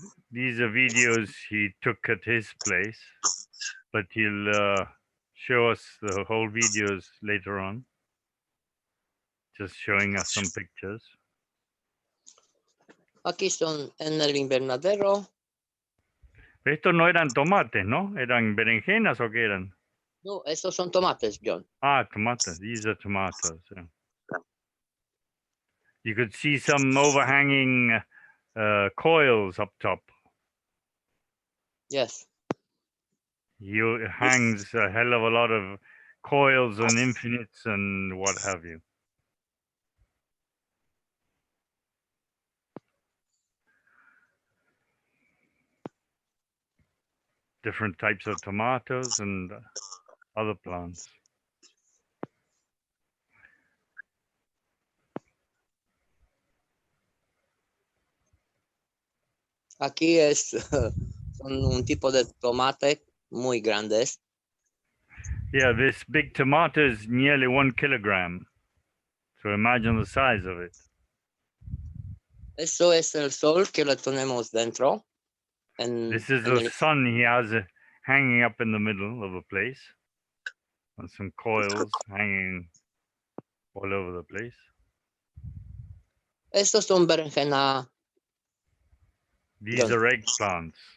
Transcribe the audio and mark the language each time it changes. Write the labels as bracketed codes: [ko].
[en] These are videos he took at his place, but he'll show us the whole videos later on. Just showing us some pictures. [es] Aquí son en el invernadero. Estos no eran tomates, ¿no? ¿Eran berenjenas o qué eran? No, estos son tomates, John. [en] Ah, tomatoes. These are tomatoes. Yeah. You could see some overhanging coils up top. Yes. He hangs a hell of a lot of coils and infinites and what have you. Different types of tomatoes and other plants. [es] Aquí son un tipo de tomate muy grandes. [en] Yeah, this big tomato is nearly 1 kilogram. So imagine the size of it. [es] Eso es el sol que le tenemos dentro. [en] This is the sun he has hanging up in the middle of a place. And some coils hanging all over the place. [es] Estos son berenjena. [en] These are eggplants.